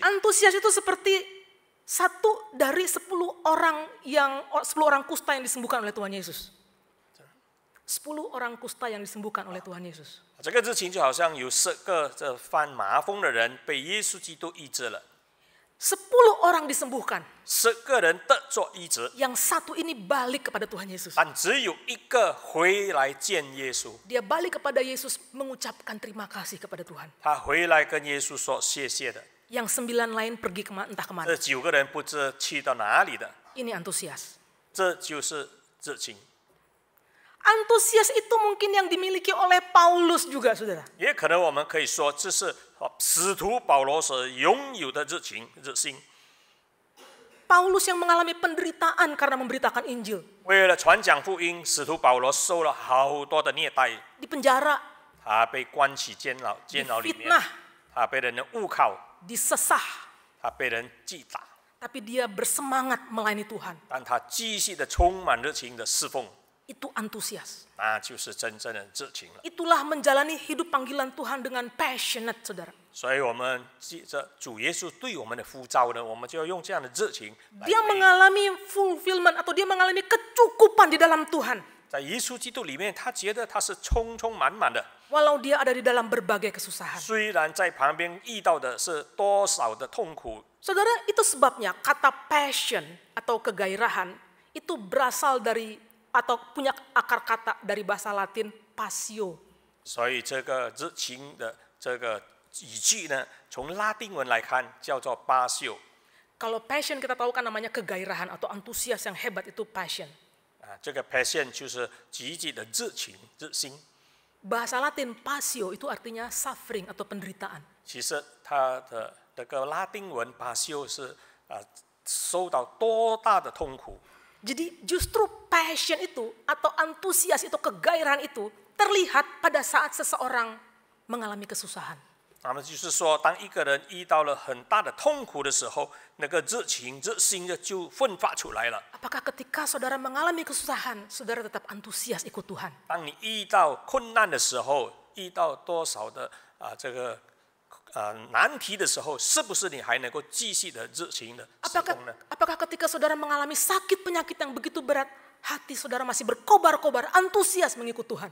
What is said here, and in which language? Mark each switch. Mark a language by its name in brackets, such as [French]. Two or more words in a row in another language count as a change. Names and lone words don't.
[Indonesian] Antusias itu seperti 1 dari 10 orang kusta yang disembuhkan oleh Tuhan Yesus. 10 orang kusta yang disembuhkan oleh Tuhan Yesus. [Chinese] 这个热情就好像有10个这犯麻风的人被耶稣基督医治了， [Indonesian] 10 orang disembuhkan. [Chinese] 10 个人得着医治， [Indonesian] Yang satu ini balik kepada Tuhan Yesus. [Chinese] 但只有1个回来见耶稣。 [Indonesian] Dia balik kepada Yesus mengucapkan terima kasih kepada Tuhan. [Chinese] 他回来跟耶稣说谢谢的。 [Indonesian] Yang 9 lain pergi entah [Chinese] 这 [Indonesian] kemana. [Chinese] 9个人不知去到哪里的， [Indonesian] Ini antusias. [Chinese] 这就是热情。 [Indonesian] Antusias itu mungkin yang dimiliki oleh Paulus juga, saudara. [Chinese] 也可能我们可以说，这是使徒保罗所拥有的热情、热心。 [Indonesian] Paulus yang mengalami penderitaan karena memberitakan Injil. [Chinese] 为了传讲福音，使徒保罗受了好多的虐待， [Indonesian] Di penjara, [Chinese] 他被关起监牢里面， [Indonesian] difitnah, [Chinese] 他被人误考， [Indonesian] disesah. [Chinese] 他被人击打， [Indonesian] Tapi dia bersemangat melayani Tuhan. [Chinese] 但他继续的充满热情的侍奉， [Indonesian] Itu antusias. [Chinese] 那就是真正的热情了。 [Indonesian] Itulah menjalani hidup panggilan Tuhan dengan passionate, saudara. [Chinese] 所以，我们记着主耶稣对我们的呼召呢，我们就要用这样的热情来 [Indonesian] Dia [Chinese] 回应。 [Indonesian] mengalami fulfillment atau dia mengalami kecukupan di dalam Tuhan. [Chinese] 在耶稣基督里面，他觉得他是充满满的。 [Indonesian] Walau dia ada di dalam berbagai kesusahan. [Chinese] 虽然在旁边遇到的是多少的痛苦， [Indonesian] Saudara, itu sebabnya kata passion atau kegairahan itu berasal dari atau punya akar kata dari bahasa Latin passio. [Chinese] 所以这个热情的这个语句呢，从拉丁文来看叫做巴秀 [Indonesian] Kalau passion kita tahu kan namanya kegairahan atau antusias yang hebat itu passion. [Chinese] 啊，这个 passion 就是积极的热情、热心。 [Indonesian] Bahasa Latin passio itu artinya suffering atau penderitaan. [Chinese] 其实它的那个拉丁文巴秀是受到多大的痛苦。 [Indonesian] Jadi justru passion itu atau antusias itu, kegairahan itu terlihat pada saat seseorang mengalami kesusahan. [Chinese] 那么就是说，当一个人遇到了很大的痛苦的时候，那个热情、热心的就奋发出来了。 [Indonesian] Apakah ketika saudara mengalami kesusahan, saudara tetap antusias ikut Tuhan? [Chinese] 当你遇到困难的时候，遇到多少的难题的时候，是不是你还能够继续的热情的侍奉呢？ [Indonesian] Apakah ketika saudara mengalami sakit penyakit yang begitu berat, hati saudara masih berkobar-kobar, antusias mengikut Tuhan?